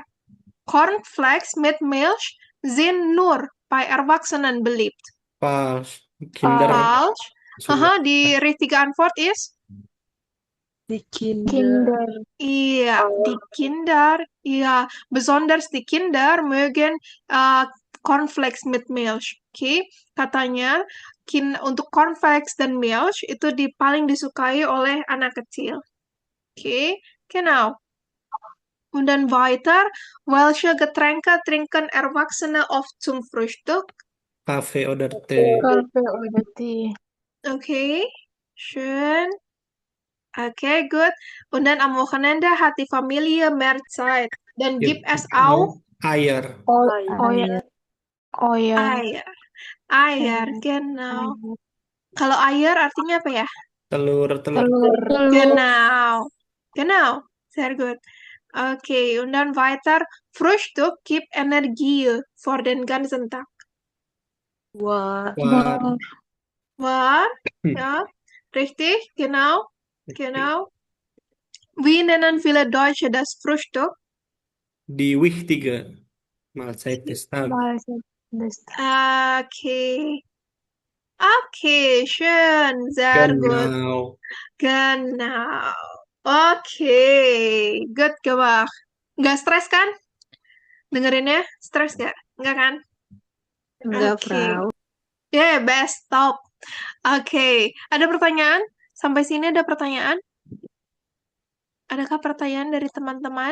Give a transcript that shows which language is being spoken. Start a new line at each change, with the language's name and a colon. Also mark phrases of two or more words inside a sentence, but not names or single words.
German: Cornflakes mit Milch sind nur bei Erwachsenen beliebt. Falsch. Kinder Falsch.
Indonesian: suka.
German: Aha, die richtige Antwort ist Die Kinder. ja, die Kinder, ja, besonders die Kinder mögen Cornflakes mit Milch.
Indonesian: Okay, katanya untuk Cornflakes dan Milch itu paling disukai oleh anak kecil.
German: Okay, genau. Und dann weiter, welche Getränke trinken Erwachsene oft zum Frühstück? Kafe oder Tee. Kafe oder Tee. Okay, schön. Okay, gut. Und dann am Wochenende hat die Familie mehr Zeit. Dann gibt es auch Eier. Eier. Eier. Eier, genau.
Indonesian: Kalau Eier artinya apa ya? Telur.
German: Genau. Genau. Sehr gut. Okay, und dann weiter. Frühstück gibt Energie für den ganzen Tag. War. War? Ja, richtig, genau. Genau. Wie nennen viele Deutsche das Frühstück? Die wichtige Mahlzeit des Tages. Okay. Okay, schön. Sehr gut. Genau. Genau. Oke, good gemacht.
Indonesian: Nggak stres kan? Dengerinnya stres nggak? Nggak kan? Enggak, Oke. Frau.
English: Best, top.
Indonesian: Oke, ada pertanyaan? Sampai sini ada pertanyaan? Adakah pertanyaan dari teman-teman?